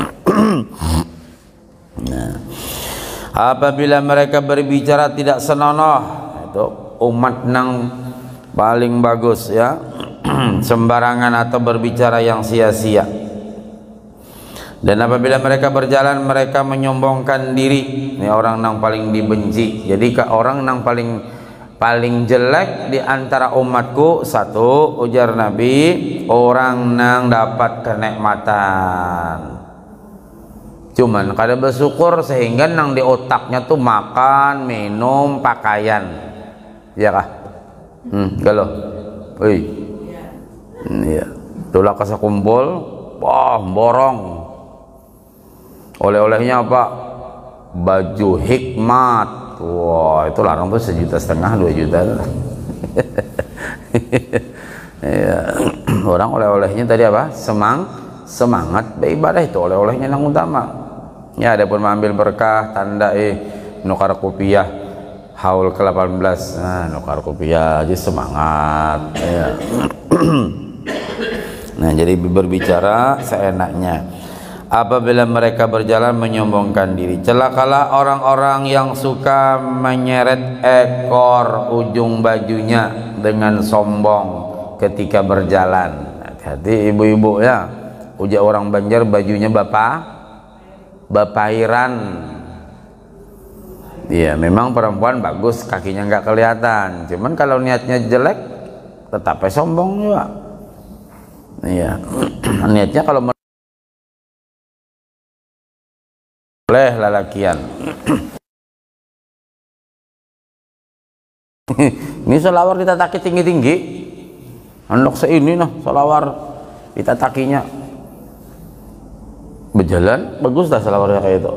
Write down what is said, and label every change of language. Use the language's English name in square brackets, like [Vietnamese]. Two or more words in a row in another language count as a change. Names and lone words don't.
[Indonesian] Nah, apabila mereka berbicara tidak senonoh itu umat nang paling bagus ya. Sembarangan atau berbicara yang sia-sia. Dan apabila mereka berjalan mereka menyombongkan diri, ini orang nang paling dibenci. Jadi ke orang nang paling jelek di antara umatku satu, ujar Nabi, orang nang dapat kenikmatan cuman kada bersyukur sehingga nang di otaknya tuh makan, minum, pakaian, ya kah? [Banjar] Galau, iya, tulak kasa kumpul, wah borong, [Indonesian] oleh-olehnya apa? Baju hikmat. Wah itu larang tuh 1,5 juta 2 juta. Ya, orang oleh-olehnya tadi apa? Semangat beribadah, itu oleh-olehnya yang utama. Ya ada pun mengambil berkah tanda nukar kopiah haul ke-18. Nah nukar kopiah jadi semangat ya. Nah jadi berbicara seenaknya. Apabila mereka berjalan menyombongkan diri, celakalah orang-orang yang suka menyeret ekor ujung bajunya dengan sombong ketika berjalan. Hati-hati ibu-ibu ya, ujar orang Banjar bajunya bapairan. Iya memang perempuan bagus kakinya nggak kelihatan, cuman kalau niatnya jelek tetap sombong juga. [Banjar] Iya niatnya kalau oleh lalakian Ini selawar ditataki tinggi-tinggi, andok seini nah selawar ditatakinya berjalan bagus dah selawarnya kayak itu.